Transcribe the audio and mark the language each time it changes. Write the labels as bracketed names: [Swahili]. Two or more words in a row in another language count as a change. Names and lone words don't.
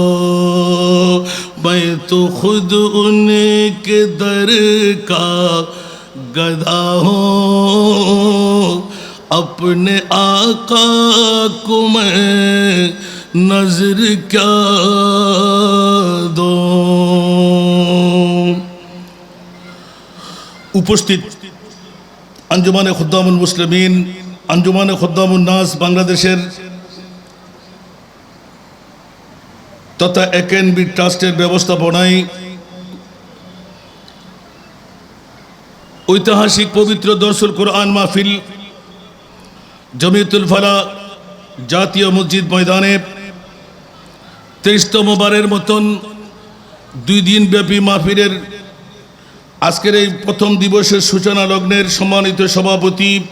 [Urdu] میں تو خود ان کے در کا گدا ہوں، اپنے آقا کو میں نظر کیا دوں. [Bangla] উপস্থিত আঞ্জুমানে খুদ্দামুল মুসলিমিন, আঞ্জুমানে খুদ্দামুন নাস বাংলাদেশের তথা একেএনবি ট্রাস্টের ব্যবস্থাপনায় ঐতিহাসিক পবিত্র দরসুল কোরআন মাহফিল জমিয়তুল ফালাহ জাতীয় মসজিদ ময়দানে 23তম বারের মতন 2 দিন ব্যাপী মাহফিলের আজকের এই প্রথম দিবসের সূচনা লগ্নের সম্মানিত সভাপতি,